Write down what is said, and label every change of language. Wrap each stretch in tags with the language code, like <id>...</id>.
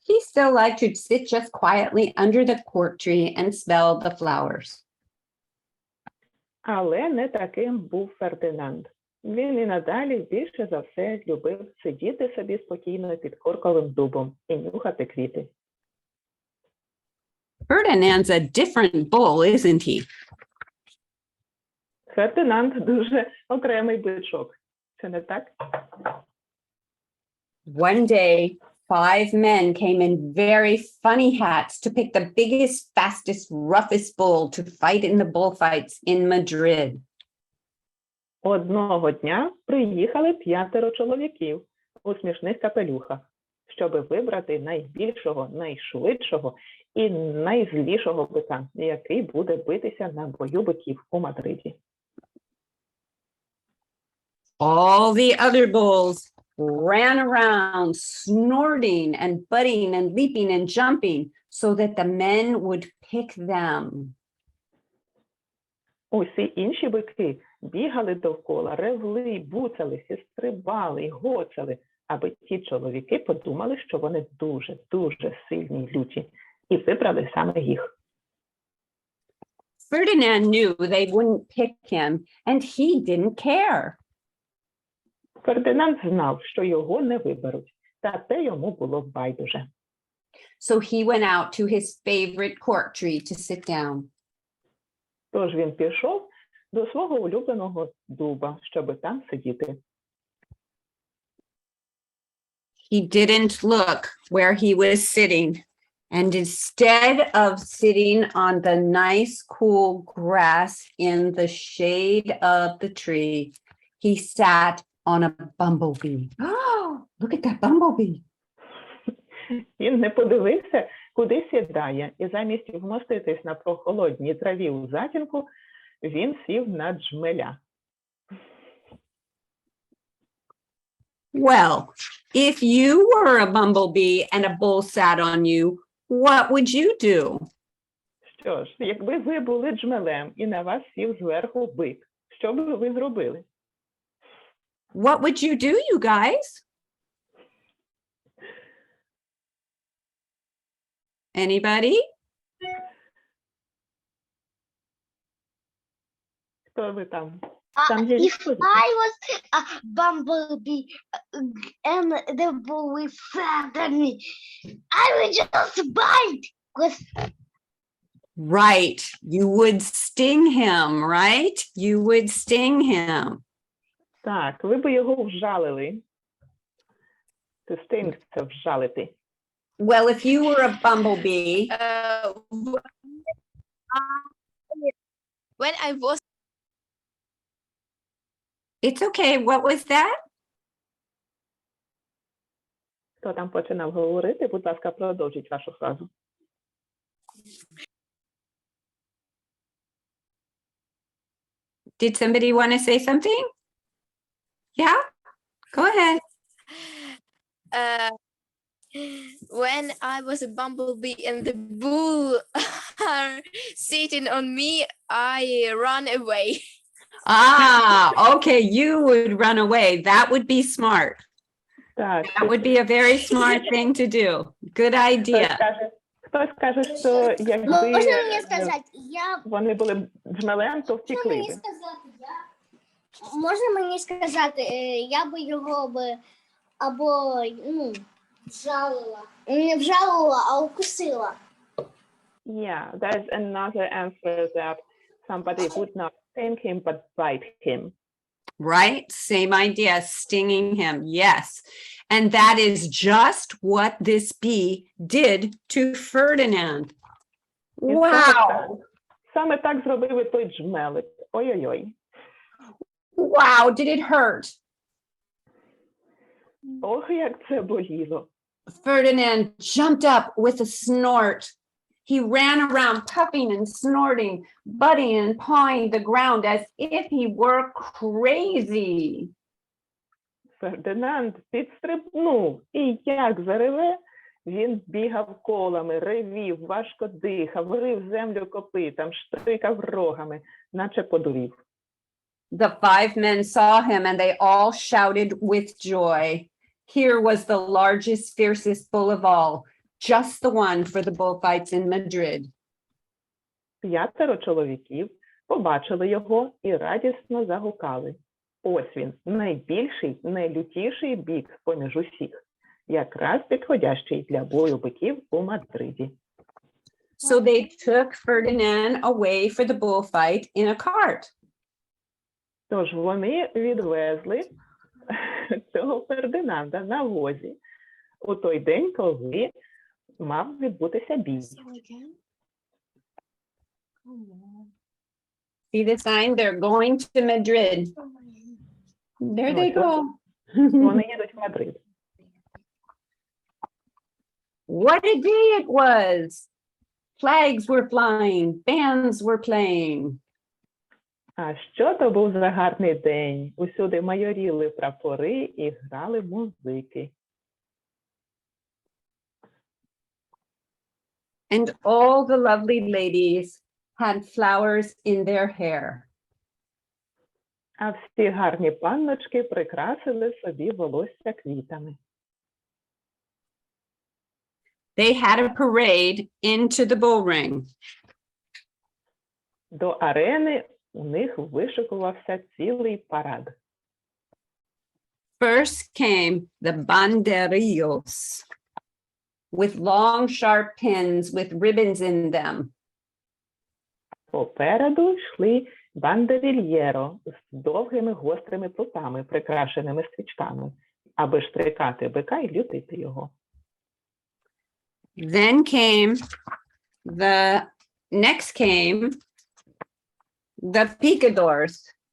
<en>He still liked to sit just quietly under the cork tree and smell the flowers.</en> <uk>Але не таким був Фердинанд. Він і надалі більше за все любив сидіти собі спокійно під корковим дубом і нюхати квіти.</uk> <en>Ferdinand's a different bull, isn't he?</en> <uk>Фердинанд дуже окремий бичок. Це не так?</uk> <en>One day, 5 men came in very funny hats to pick the biggest, fastest, roughest bull to fight in the bullfights in Madrid.</en> <uk>Одного дня приїхали 5 чоловіків у смішних капелюхах, щоб вибрати найбільшого, найшвидшого і найзлішого бика, який буде битися на бою биків у Мадриді.</uk> <en>All the other bulls ran around, snorting and butting and leaping and jumping so that the men would pick them.</en> <uk>Усі інші бики бігали довкола, ревли, буцалися, стрибали й гоцали, аби ті чоловіки подумали, що вони дуже сильні й люті, і вибрали саме їх.</uk> <en>Ferdinand knew they wouldn't pick him, and he didn't care.</en> <uk>Фердинанд знав, що його не виберуть, та те йому було байдуже.</uk> <en>So he went out to his favorite cork tree to sit down.</en> <uk>Тож він пішов до свого улюбленого дуба, щоби там сидіти.</uk> <en>He didn't look where he was sitting. And instead of sitting on the nice, cool grass in the shade of the tree, he sat on a bumblebee. Oh, look at that bumblebee.</en> <uk>Він не подивився, куди сідає, і замість вмоститись на прохолодній траві у затінку, він сів на джмеля.</uk> <en>Well, if you were a bumblebee and a bull sat on you, what would you do?</en> <uk>Що ж, якби ви були джмелем і на вас сів зверху бик, що б ви зробили?</uk> <en>What would you do, you guys? Anybody?</en> <uk>Хто ви там?</uk> <en>If I was a bumblebee and the bull will flatter me, I would just bite. Right. You would sting him, right? You would sting him.</en> <uk>Так, ви б його вжалили.</uk> <en>To sting</en> <uk>– це вжалити.</uk> <en>Well, if you were a bumblebee, When I was it's okay. What was that? Хто там починав говорити? Будь ласка, продовжіть вашу фразу. Did somebody want to say something? Yeah, go ahead. when I was a bumblebee and the bull are sitting on me, I run away. Ah, okay. You would run away. That would be smart.</en> <uk>Так,</uk> <en>That would be a very smart thing to do. Good idea.</en> <uk>хтось каже, що якби Можна мені сказати, вони були джмелем, то втекли би. Можна мені сказати, я би його або вжалила. Не вжалила, а укусила.</uk> <en>Yeah, there's another answer that somebody would not sting him but bite him. Right? Same idea, stinging him. Yes. And that is just what this bee did to Ferdinand. Wow.</en> <uk>Саме так зробив і той джмелик. Ой-ой-ой.</uk> <en>Wow. Did it hurt?</en> <uk>Ох, як це боліло.</uk> <en>Ferdinand jumped up with a snort. He ran around puffing and snorting, butting and pawing the ground as if he were crazy.</en> <uk>Фердинанд підстрибнув і як зареве, він бігав колами, ревів, важко дихав, рив землю копитом, штрикав рогами, наче подурів.</uk> <en>The 5 men saw him and they all shouted with joy. Here was the largest, fiercest bull of all, just the one for the bullfights in Madrid.</en> <uk>5 чоловіків побачили його і радісно загукали. Ось він, найбільший, найлютіший бік поміж усіх, якраз підходящий для бою биків у Мадриді.</uk> <en>So they took Ferdinand away for the bullfight in a cart.</en> <uk>Тож вони відвезли цього Фердинанда на возі у той день, коли мав відбутися бій.</uk> <en>See the sign? They're going to Madrid. There they go.</en> <uk>Вони їдуть в Мадрид.</uk> <en>What a day it was. Flags were flying, bands were playing.</en> <uk>А що то був за гарний день? Усюди майоріли прапори і грали музики.</uk> <en>And all the lovely ladies had flowers in their hair.</en> <uk>А всі гарні панночки прикрасили собі волосся квітами.</uk> <en>They had a parade into the bull ring.</en> <uk>До арени у них вишикувався цілий парад.</uk> <en>First came the banderillos with long, sharp pins with ribbons in them.</en> <uk>Попереду йшли бандерільєро з довгими гострими прутами, прикрашеними стрічками, аби штрикати бика і лютити його.</uk> <en>Then came next came the picadors.</en>